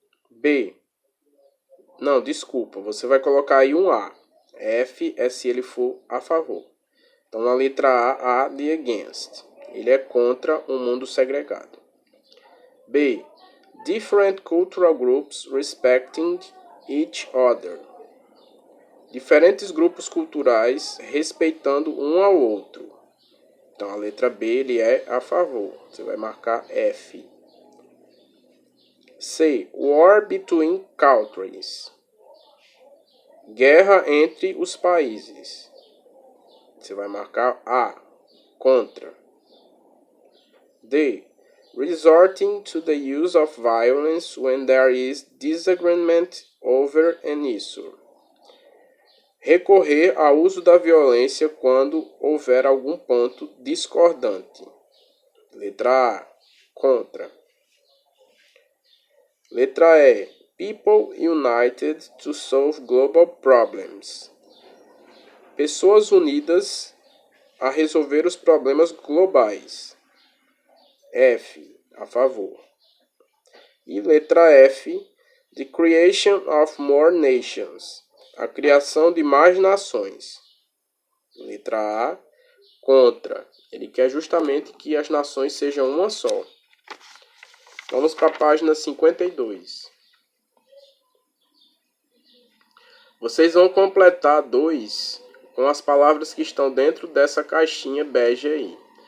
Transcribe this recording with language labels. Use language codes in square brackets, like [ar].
[pt] B. Não, desculpa. Você vai colocar aí um A. F é se ele for a favor. Então na letra A de against. Ele é contra um mundo segregado. B. [en] Different cultural groups respecting each other. [pt] Diferentes grupos culturais respeitando um ao outro. Então a letra B ele é a favor. Você vai marcar F. C. [en] War between countries. [pt] Guerra entre os países. Você vai marcar A. Contra. D. [en] Resorting to the use of violence when there is disagreement over an issue. [pt] Recorrer ao uso da violência quando houver algum ponto discordante. Letra A. Contra. Letra E. [en] People united to solve global problems. [pt] Pessoas unidas a resolver os problemas globais. F. A favor. E letra F. [en] The creation of more nations. [pt] A criação de mais nações. Letra A. Contra. Ele quer justamente que as nações sejam uma só. Vamos para a página 52. Vocês vão completar 2 com as palavras que estão dentro dessa caixinha bege aí.